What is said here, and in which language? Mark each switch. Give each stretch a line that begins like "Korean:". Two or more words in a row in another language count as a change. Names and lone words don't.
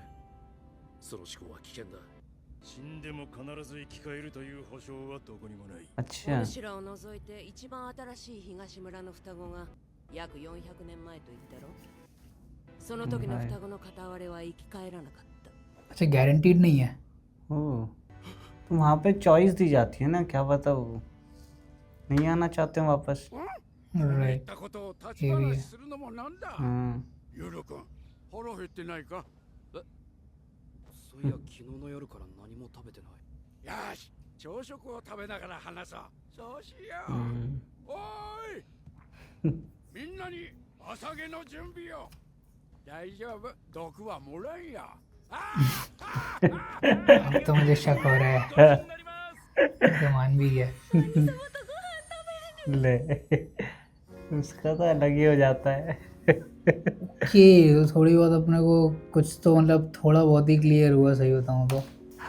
Japanese: その思考は危険だ。死んでも必ず生き返るという保証はどこにもない。
Hindi: अच्छा
Japanese: お主らを除いて一番新しい東村の双子が約400年前と言ったろ。その時の双子の片割れは生き返らなかった。
Hindi: अच्छा गारंटीड नहीं है। ओह तो वहाँ पे चॉइस दी जाती है ना, क्या पता वो नहीं आना चाहते हैं वापस।
Japanese: 言っ
Hindi: राइट
Japanese: たことを立ち話するのもなんだ。
Hindi: हाँ
Japanese: ゆるくん、腹減ってないか。そういや昨日の夜から何も食べてない。よし、朝食を食べながら話そう。そうしよう。おーいみんなに朝げの準備を。大丈夫、毒はもらんや。
Hindi: अब तो मुझे शक हो रहा है तो मान भी गया। ले उसका तो अलग ही हो जाता है। कि थोड़ी बहुत अपने को कुछ तो मतलब थोड़ा बहुत ही क्लियर हुआ सही बताऊं तो।